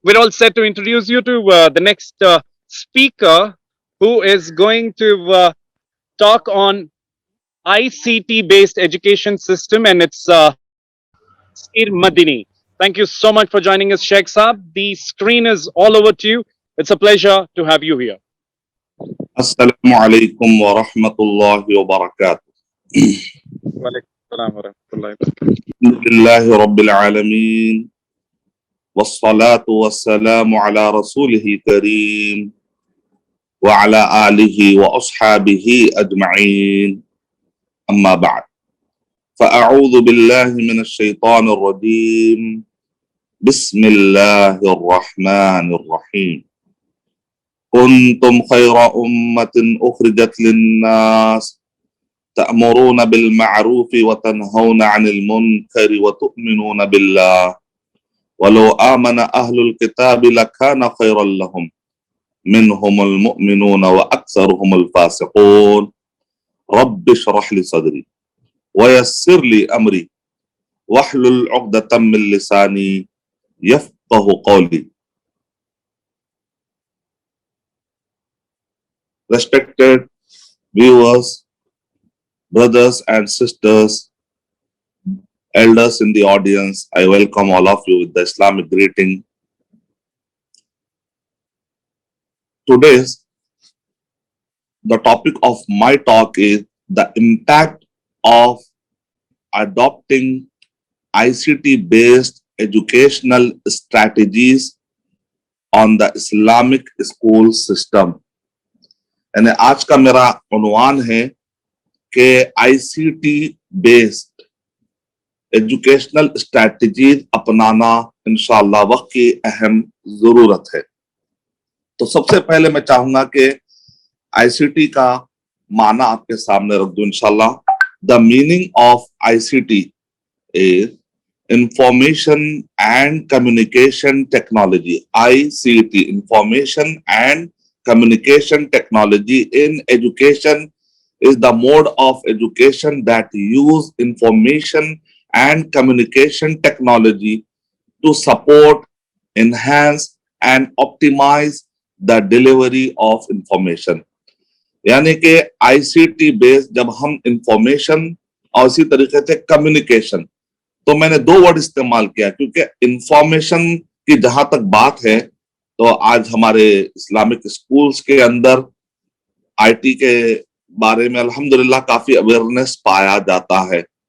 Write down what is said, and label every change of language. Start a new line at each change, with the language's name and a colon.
English: we're all set to introduce you to the next speaker who is going to talk on ICT based education system, and it's Sir Madini. Thank you so much for joining us, Sheikh Saab. The screen is all over to you. It's a pleasure to have you here.
Arabic: السلام عليكم ورحمة الله وبركاته. Walaikum salam wa rahmatullahi wa barakatuh. الحمد لله رب العالمين والصلاة والسلام على رسوله الكريم وعلى آله وأصحابه أجمعين أما بعد فأعوذ بالله من الشيطان الرجيم بسم الله الرحمن الرحيم كنتم خير أمة أخرجت للناس تأمرون بالمعروف وتنهون عن المنكر وتؤمنون بالله ولو آمن أهل الكتاب لكان خيرا لهم منهم المؤمنون وأكثرهم الفاسقون رب اشرح لي صدري ويسر لي أمري واحلل عقدة من لساني يفقه قولي.
English: Respected viewers, brothers and sisters, elders in the audience, I welcome all of you with the Islamic greeting. Today's the topic of my talk is the impact of adopting ICT-based educational strategies on the Islamic school system.
Hindi: यानी आज का मेरा उन्वान है कि ICT based educational strategies अपनाना इंशाअल्लाह वक्त की अहम जरूरत है। तो सबसे पहले मैं चाहूंगा कि आईसीटी का माना आपके सामने रख दूं इंशाअल्लाह।
English: The meaning of ICT is information and communication technology. ICT, information and communication technology in education is the mode of education that use information and communication technology to support, enhance and optimize the delivery of information.
Hindi: यानी कि ICT based जब हम information और इसी तरीके से communication, तो मैंने दो वर्ड इस्तेमाल किया क्योंकि information की जहां तक बात है तो आज हमारे इस्लामिक स्कूल्स के अंदर आईटी के बारे में अल्हम्दुलिल्लाह काफी अवेयरनेस पाया जाता है।